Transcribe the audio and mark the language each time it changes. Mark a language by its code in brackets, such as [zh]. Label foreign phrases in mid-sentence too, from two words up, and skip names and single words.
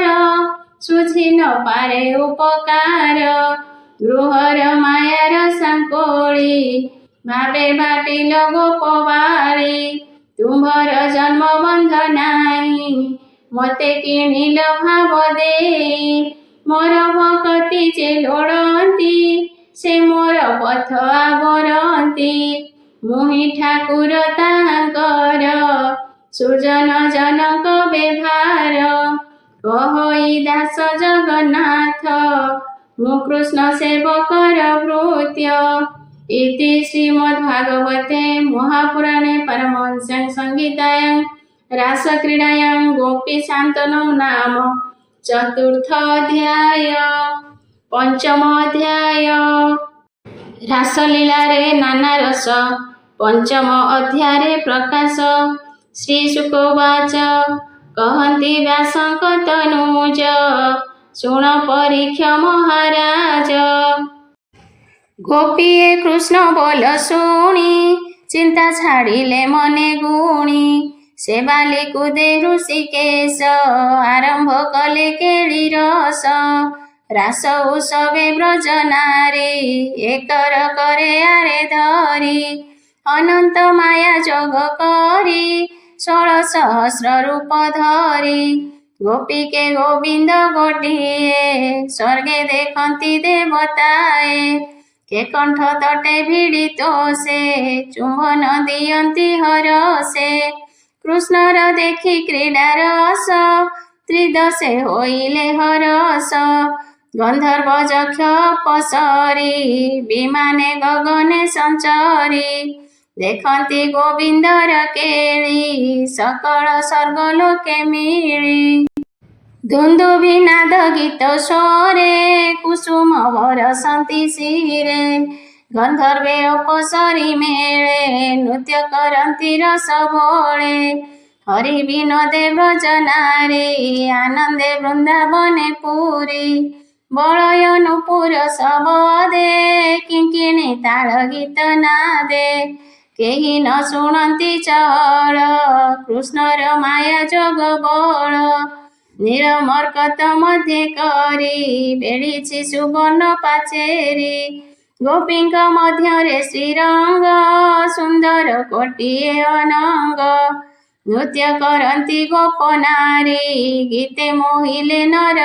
[or] ସୁଝି ନ ପାରେ ଉପକାର ଗୃହର ମାୟାର ସାଙ୍କୋଳି ଭାବେ ବାଟିଲ ଗୋପବାଳୀ ତୁମ୍ଭର ଜନ୍ମ ବନ୍ଧ ନାହିଁ ମତେ କିଣିଲ ଭାବ ଦେଇ ମୋର ଭକତି ଯେ ଲୋଡ଼ନ୍ତି ସେ ମୋର ପଥ ଆବରନ୍ତି ମୁହିଁ ଠାକୁର ତାହାଙ୍କର ସୁଜନ ଜନକ ବ୍ୟବହାର କହଇ ଦାସ ଜଗନ୍ନାଥ ମୁଁ କୃଷ୍ଣ ସେବକର ଭୃତ୍ୟ [sa] इति श्रीमद्भागवते महापुराणे परमहंस्यां संहितायां रासक्रीडायां गोपीशान्तनौ नाम चतुर्थ अध्याय पंचम अध्याय [or] ରାସଲୀଳା ରେ ନାନା ରସ ପଞ୍ଚମ ଅଧ୍ୟାୟ ପ୍ରକାଶ [sa] श्री शुकवाच [or] କହନ୍ତି ବ୍ୟାସଙ୍କ ତନୁଜ ଶୁଣ ପରୀକ୍ଷ ମହାରାଜ ଗୋପୀଏ କୃଷ୍ଣ ବୋଲ ଶୁଣି ଚିନ୍ତା ଛାଡ଼ିଲେ ମନେ ଗୁଣି ସେ ବାଳି କୁଦେ ହୃଷୀକେଶ ଆରମ୍ଭ କଲେ କେଳି ରସ ରାସ ଉତ୍ସବେ ବ୍ରଜ ନାରୀ ଏକର କରେ ଆରେ ଧରି ଅନନ୍ତ ମାୟା ଯୋଗ କରି 16 ସହସ୍ର ରୂପ ଧରି ଗୋପୀ କେ ଗୋବିନ୍ଦ ଗୋଟିଏ ସ୍ୱର୍ଗେ ଦେଖନ୍ତି ଦେବତାଏ କେ କଣ୍ଠ ତଟେ ଭିଡ଼ିତ ସେ ଚୁମ୍ବନ ଦିଅନ୍ତି ହର ସେ କୃଷ୍ଣର ଦେଖି କ୍ରୀଡ଼ା ରସ ତ୍ରିଦଶେ ହୋଇଲେ ହରଷ ଗନ୍ଧର୍ବ ଯକ୍ଷ ପସରି ବିମାନେ ଗଗନେ ସଞ୍ଚରି ଦେଖନ୍ତି ଗୋବିନ୍ଦର କେଳି ସକଳ ସ୍ୱର୍ଗଲୋକେ ମିଳି ଦୁନ୍ଦୁଭି ନାଦ ଗୀତ ସ୍ୱରେ କୁସୁମ ବରଷନ୍ତି ଶିରେ ଗନ୍ଧର୍ବେ ଅପସରୀ ମେଳେ ନୃତ୍ୟ କରନ୍ତି ରସ ଭୋଳେ ହରି ବିନୋଦେ ବ୍ରଜ ନାରୀ ଆନନ୍ଦେ ବୃନ୍ଦାବନେ ପୁରି ବଳୟ ନୂପୁର ସବଦେ କିଙ୍କିଣୀ ତାଳ ଗୀତ ନାଦେ କେହି ନ ଶୁଣନ୍ତି ଚଳ କୃଷ୍ଣର ମାୟା ଯୋଗ ବଳ ନୀଳମର୍କତ ମଧ୍ୟ କରି ବେଢ଼ି ସୁବର୍ଣ୍ଣ ପାଚେରି ଗୋପୀଙ୍କ ମଧ୍ୟ ଶ୍ରୀରଙ୍ଗ ସୁନ୍ଦର କୋଟିଏ ଅନଙ୍ଗ ନୃତ୍ୟ କରନ୍ତି ଗୋପ ନାରୀ ଗୀତେ ମୋହିଲେ ନର